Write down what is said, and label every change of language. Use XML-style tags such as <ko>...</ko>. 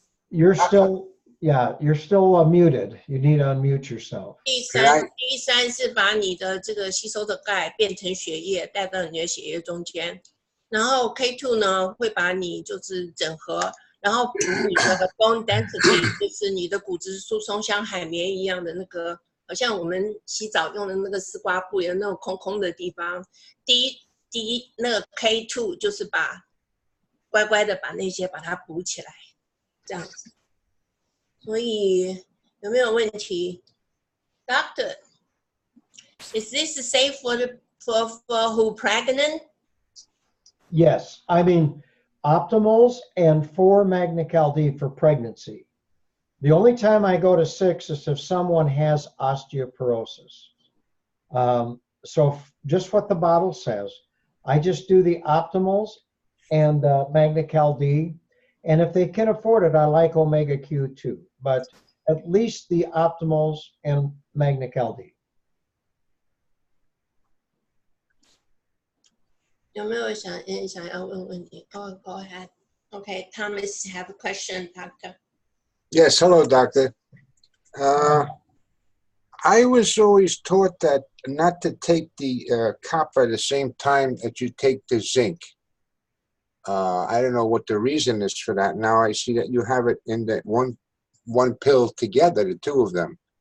<en>You're still muted. You need to unmute yourself.</en> <zh>第三是把你的这个吸收的钙变成血液带到你的血液中间，然后 K2 呢会把你就是整合，然后补你的</zh> <en>bone density，</en> <zh>就是你的骨质疏松像海绵一样的那个，好像我们洗澡用的那个丝瓜布有那种空空的地方。第一那个 K2 就是把乖乖的把那些把它补起来，这样子。所以有没有问题 ？</zh> <en>Doctor, is this safe for who pregnant? Yes, I mean optimals and 4 Magna-Cal D for pregnancy. The only time I go to 6 is if someone has osteoporosis. So just what the bottle says. I just do the optimals and Magna-Cal D. And if they can afford it, I like Omega Q too. But at least the optimals and Magna-Cal D.</en> <zh>有没有想要问问题 ？</zh> <en>Go ahead. Okay, Thomas have a question, Doctor. Yes, hello, Doctor. I was always taught that not to take the copper at the same time that you take the zinc. I don't know what the reason is for that. Now I see that you have it in that one pill together, the two of them.</en>